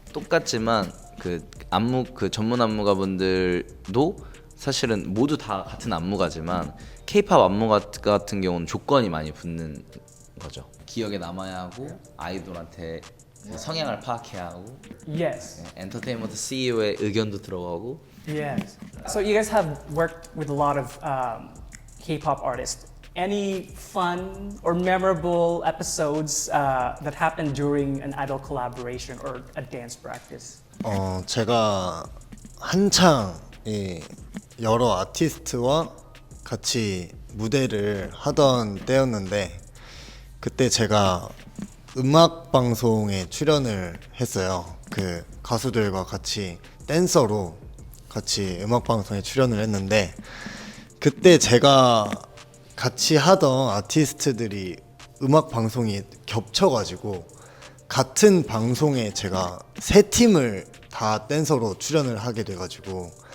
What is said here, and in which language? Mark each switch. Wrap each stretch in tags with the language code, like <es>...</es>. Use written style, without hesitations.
<ko>똑같지만 그 전문 안무가분들도 사실은 모두 다 같은 안무가지만 K-팝 안무가 같은 경우는 조건이 많이 붙는 거죠. 기억에 남아야 하고 아이돌한테 성향을 파악해야 하고</ko> <en>Yes.</en> <ko>엔터테인먼트 CEO의 의견도 들어가고.</ko> <en>Yes. So you guys have worked with a lot of K-pop artists. Any fun or memorable episodes that happened during an idol collaboration or a dance practice?</en> <ko>제가 한창 이 여러 아티스트와 같이 무대를 하던 때였는데 그때 제가 음악 방송에 출연을 했어요. 그 가수들과 같이 댄서로 같이 음악 방송에 출연을 했는데 그때 제가 같이 하던 아티스트들이 음악 방송이 겹쳐가지고 같은 방송에 제가 세 팀을 다 댄서로 출연을 하게 돼가지고</ko>